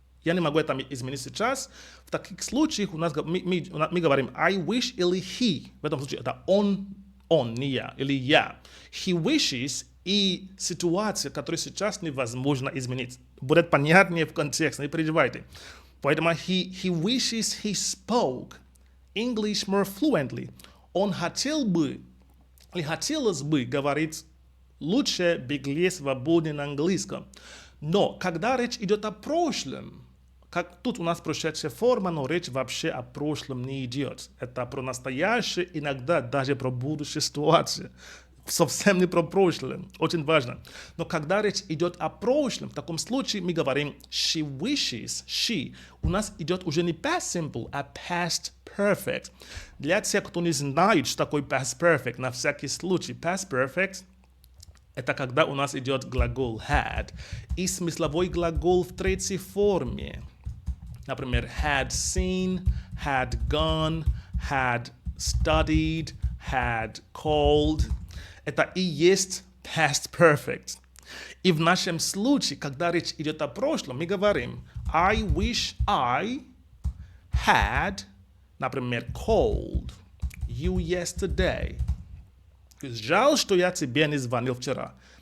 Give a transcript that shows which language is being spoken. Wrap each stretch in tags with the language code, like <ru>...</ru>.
<ru>Я не могу это изменить сейчас. В таких случаях мы говорим</ru> <en>I wish</en> <ru>или he. В этом случае это он, не я, или я.</ru> <en>He wishes</en> <ru>и ситуация, которую сейчас невозможно изменить. Будет понятнее в контексте, не переживайте.</ru> <en>Поэтому he wishes he spoke English more fluently.</en> <ru>Он хотел бы, или хотелось бы говорить лучше, беглее, свободнее на английском. Но когда речь идет о прошлом, как тут у нас прошедшая форма, но речь вообще о прошлом не идет. Это про настоящее, иногда даже про будущую ситуацию. Совсем не про прошлое. Очень важно. Но когда речь идет о прошлом, в таком случае мы говорим</ru> <en>she wishes, she.</en> <ru>У нас идет уже не past simple, а past perfect. Для тех, кто не знает, что такое past perfect, на всякий случай, past perfect это когда у нас идет глагол had и смысловой глагол в третьей форме.</ru> <en>Например, had seen, had gone, had studied, had called.</en> <ru>Это и есть past perfect. И в нашем случае, когда речь идет о прошлом, мы говорим</ru> <en>I wish I had,</en> <ru>например,</ru> <en>called you yesterday.</en> <ru>Жаль, что я тебе не звонил вчера.</ru>